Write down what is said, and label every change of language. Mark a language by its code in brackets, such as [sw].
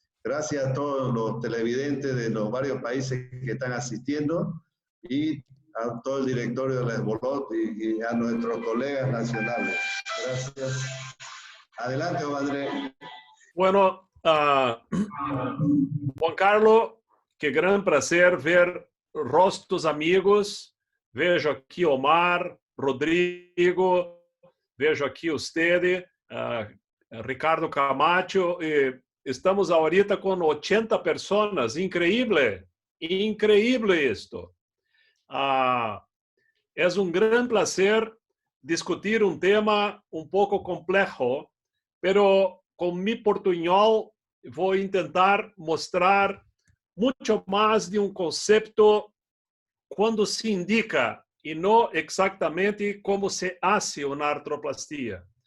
[es] Gracias a todos los televidentes de los varios países que están asistiendo y a todo el directorio de la SBOT y a nuestros colegas nacionales. Gracias. Adelante, Ovandré. Bueno, Juan Carlos, qué gran placer ver rostros amigos. [pt] Vejo aqui Omar, Rodrigo, vejo aqui usted, Ricardo Camacho. [es] Estamos ahorita con 80 personas. Increíble, increíble esto. Es un gran placer discutir un tema un poco complejo, pero con mi portuñol voy a intentar mostrar mucho más de un concepto cuando se indica y no exactamente cómo se hace una artroplastía.